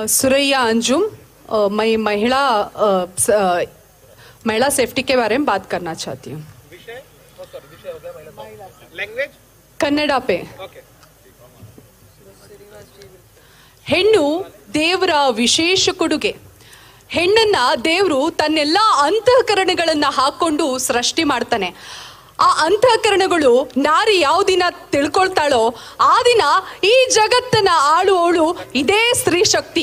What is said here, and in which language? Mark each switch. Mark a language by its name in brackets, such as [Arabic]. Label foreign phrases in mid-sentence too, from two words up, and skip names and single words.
[Hindi] सुरैया अंजुम, मैं महिला सेफ्टी के बारे में बात करना चाहती हूँ। लैंग्वेज कन्नड़ पे। [Kannada] ಹೆಣ್ಣು ದೇವರ ವಿಶೇಷ ಕೊಡುಗೆ. ಹೆಣ್ಣನ್ನ ದೇವರು ತನ್ನೆಲ್ಲ ಅಂತಃಕರಣಗಳನ್ನ ಹಾಕೊಂಡು ಸೃಷ್ಟಿ ಮಾಡ್ತಾನೆ. ಆ ಅಂತಃಕರಣಗಳು ನಾರಿ ಯಾವ ದಿನ ತಿಳ್ಕೊಳ್ತಾಳೋ ಆ ದಿನ ಈ ಜಗತ್ತನ್ನ ಆಳುವವಳು ಇದೇ ಸ್ತ್ರೀ ಶಕ್ತಿ.